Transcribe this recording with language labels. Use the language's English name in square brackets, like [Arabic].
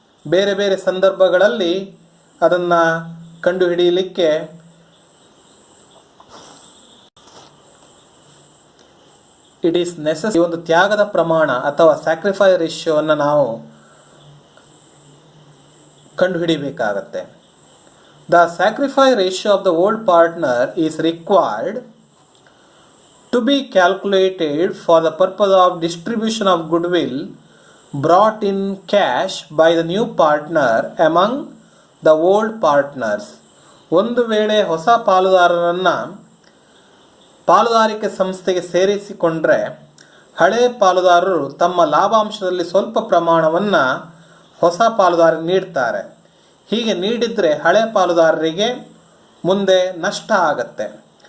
[Kannada] ಬೇರೆ ಬೇರೆ ಸಂದರ್ಭಗಳಲ್ಲಿ ಅದನ್ನು ಕಂಡುಹಿಡಿಯಲಿಕ್ಕೆ [English] It is necessary. [Kannada] ಒಂದು ತ್ಯಾಗದ ಪ್ರಮಾಣ ಅಥವಾ ಸ್ಯಾಕ್ರಿಫೈಸ್ ರೇಷಿಯೋವನ್ನು ನಾವು ಕಂಡುಹಿಡಿಯಬೇಕಾಗತ್ತೆ. [English] The sacrifice ratio of the old partner is required to be calculated for the purpose of distribution of goodwill brought in cash by the new partner among the old partners. [Kannada] ಒಂದು ವೇಳೆ ಹೊಸ ಪಾಲುದಾರರನ್ನು ಪಾಲುದಾರಿಕೆ ಸಂಸ್ಥೆಗೆ ಸೇರಿಸಿಕೊಂಡ್ರೆ ಹಳೆ ಪಾಲುದಾರರು ತಮ್ಮ ಲಾಭಾಂಶದಲ್ಲಿ ಸ್ವಲ್ಪ ಪ್ರಮಾಣವನ್ನು ಹೊಸ ಪಾಲುದಾರರಿಗೆ ನೀಡ್ತಾರೆ. ಹೀಗೆ ನೀಡಿದರೆ ಹಳೆ ಪಾಲುದಾರರಿಗೆ ಮುಂದೆ ನಷ್ಟ ಆಗತ್ತೆ.